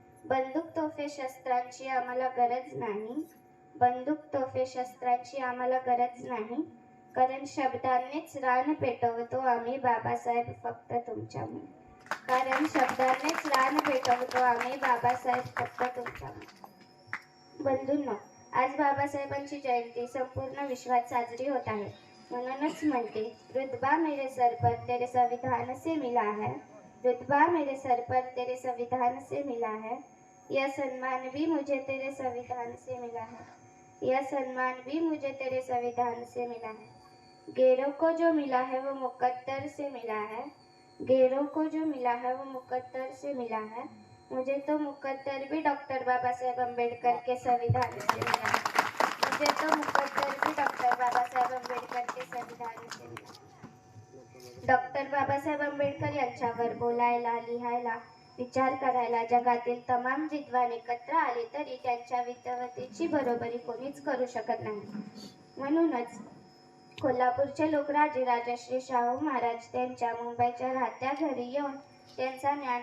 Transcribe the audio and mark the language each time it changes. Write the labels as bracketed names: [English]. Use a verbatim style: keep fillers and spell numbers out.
[Marathi] बंदूक तोफे शस्त्रांची आम्हाला गरज नाही, बंदूक तोफे शस्त्रांची आम्हाला गरज नाही, कारण शब्दांनीच रान पेटवतो आम्ही बाबासाहेब फक्त तुमच्यामुळे, कारण शब्दांनीच रान पेटवतो आम्ही बाबासाहेब फक्त तुमच्यामुळे. बंधूंनो, आज बाबासाहेबांची जयंती संपूर्ण विश्वात साजरी होत आहे, म्हणूनच म्हणते [Hindi] रुतबा मेरे सर पर तेरे संविधान से मिला है, रुतबा मेरे सर पर तेरे संविधान से मिला है, यह सम्मान भी मुझे तेरे संविधान से मिला है, यह सम्मान भी मुझे तेरे संविधान से मिला है. गैरों को जो मिला है वो मुकद्दर से मिला है, गैरों को जो मिला है वो मुकद्दर से मिला है, मुझे तो मुकद्दर भी डॉक्टर बाबा साहेब अम्बेडकर के संविधान से मिला है, मुझे तो मुकद्दर भी डॉक्टर बाबा साहेब अम्बेडकर के संविधान से मिला. [Marathi] डॉक्टर बाबा साहेब आंबेडकर यांच्यावर बोलायला, लिहायला, विचार करायला जगातील तमाम विद्वान एकत्र आले तरी त्यांच्या विद्वत्तेची बरोबरी कोणीच करू शकत नाही. म्हणूनच कोल्हापूरचे लोकराजे राजश्री शाहू महाराज त्यांच्या मुंबईच्या राहत्या घरी येऊन त्यांचा ज्ञान